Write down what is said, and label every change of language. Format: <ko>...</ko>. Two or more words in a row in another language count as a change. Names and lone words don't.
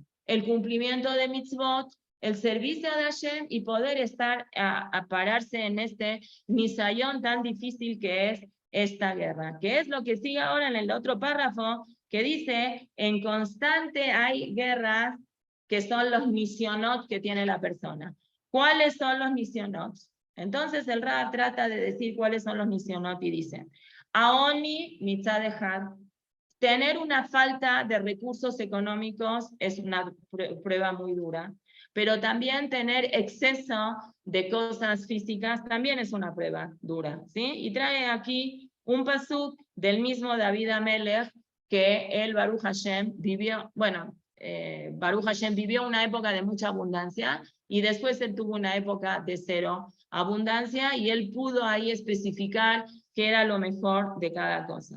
<es>El cumplimiento de mitzvot, el servicio de Hashem y poder estar a pararse en este nisayón tan difícil que es esta guerra. Que es lo que sigue ahora en el otro párrafo, que dice, en constante hay guerras que son los nisionot que tiene la persona. ¿Cuáles son los nisionot? Entonces el Rab trata de decir cuáles son los nisionot y dice,</es> <he>העוני מצד אחד,</he> <es>tener una falta de recursos económicos es una prueba muy dura, pero también tener exceso de cosas físicas también es una prueba dura, ¿sí? Y trae aquí un pasuk del mismo David Amelech, que él,</es> <he>ברוך השם,</he> <es>vivió, bueno,</es> <he>ברוך השם</he> <es>vivió una época de mucha abundancia y después él tuvo una época de cero abundancia y él pudo ahí especificar qué era lo mejor de cada cosa.</es>